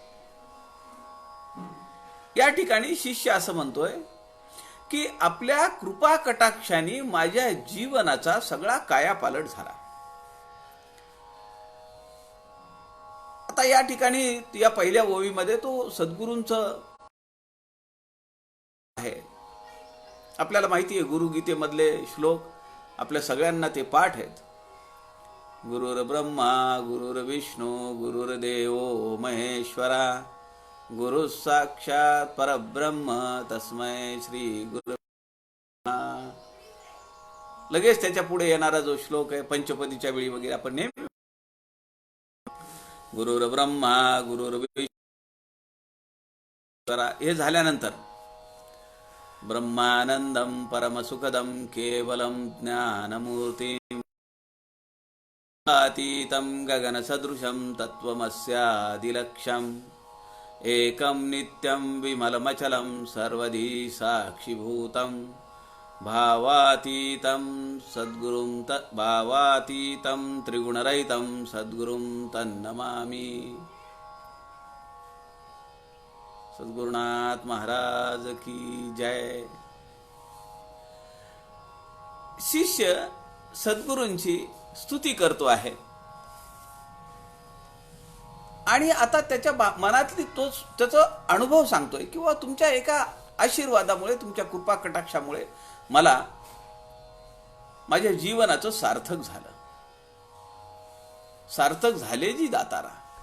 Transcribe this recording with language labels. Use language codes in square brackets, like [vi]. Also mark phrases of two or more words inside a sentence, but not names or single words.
[mr] या ठिकाणी शिष्य असं म्हणतोय की आपल्या कृपा कटाक्षाने माझ्या जीवनाचा सगळा कायापालट झाला. आता या ठिकाणी या पहिल्या ओवीमध्ये तो सद्गुरूंचं आहे. आपल्याला माहिती आहे गुरुगीतेमधले श्लोक आपल्या सगळ्यांना ते पाठ आहेत. [sa] गुरुर ब्रह्मा गुरुर विष्णू गुरुर्देव महेश्वरा गुरु साक्षात परब्रह्म तस्मै श्री गुरु. [mr] लगेच त्याच्या पुढे येणारा जो श्लोक आहे पंचपदीच्या वेळी वगैरे आपण नेहमी [sa] गुरुर ब्रह्मा गुरुर विष्णू [mr] हे झाल्यानंतर [sa] ब्रह्मानंदं परमसुखदं केवलं ज्ञानमूर्तिम् अतीतं गगनसदृशं तत्त्वमस्यादिलक्ष्यम् एकं नित्यं विमलमचलं सर्वधी साक्षिभूतं भावातीतं भावातीतं त्रिगुणरहितं सद्गुरुं तन्नमामि। [hi] सद्गुरुनाथ महाराज की जय। [mr] शिष्य सद्गुरूंची स्तुती करतो आहे आणि आता त्याच्या मनातली तोच त्याचा अनुभव सांगतोय किंवा तुमच्या एका आशीर्वादामुळे, तुमच्या कृपा कटाक्षामुळे मला माझ्या जीवनाचं सार्थक झालं, सार्थक झाले जी दातारा।